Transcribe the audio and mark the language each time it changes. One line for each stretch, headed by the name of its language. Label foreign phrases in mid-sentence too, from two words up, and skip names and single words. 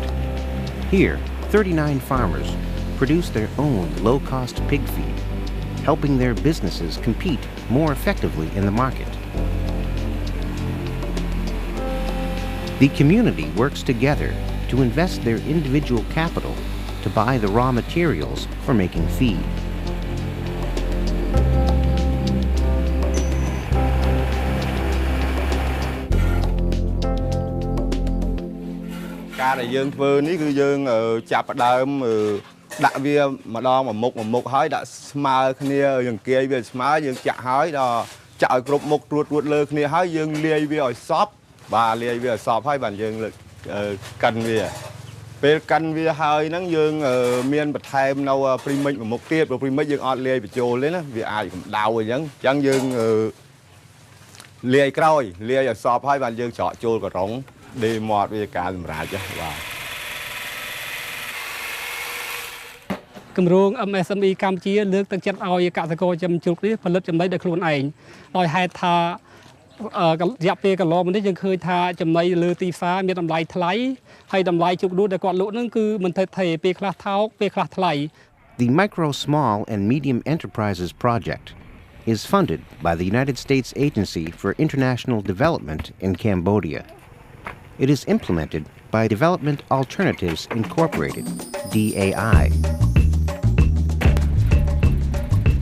English: Here, 39 farmers produce their own low-cost pig feed, helping their businesses compete more effectively in the market. The community works together to invest their individual capital to buy the raw materials for making feed.
Khmer: ការដែលយើងធ្វើនេះគឺយើងចាប់ផ្ដើមដាក់វាម្ដងមួយមុខហើយដាក់ស្មើគ្នាយើងគាយវាស្មើ យើងចាក់ហើយដល់ចាក់ឲ្យគ្រប់មុខត្រួតលើគ្នាហើយយើងលាយវាឲ្យសព្វបាទលាយវាឲ្យសព្វហើយបាទយើងកិនវាពេលកិនវាហើយហ្នឹងយើងមានបន្ថែមនៅ premix មួយមុខទៀតព្រោះ premix យើងអត់លាយបញ្ចូលទេណាវាអាចកម្ដៅអញ្ចឹងយើងលាយក្រោយលាយឲ្យសព្វហើយបាទយើងច្រកចូលករុង đi mọt về cả làm ra chứ wow. គម្រោង MSME កម្ពុជាលើកទឹកចិត្តឲ្យកសិករចំជ្រូកនេះផលិតចំណីដោយខ្លួនឯងដោយហេតុថារយៈពេលកន្លងមកនេះយើងឃើញថាចំណីលើទីផ្សារមានតម្លៃថ្លៃហើយតម្លៃជ្រូកដែលគាត់លក់ហ្នឹងគឺមិនថេរថេរពេលខ្លះថោកពេលខ្លះថ្លៃ
English: The Micro, Small and Medium Enterprises Project is funded by the United States Agency for International Development in Cambodia. It is implemented by Development Alternatives Incorporated, DAI.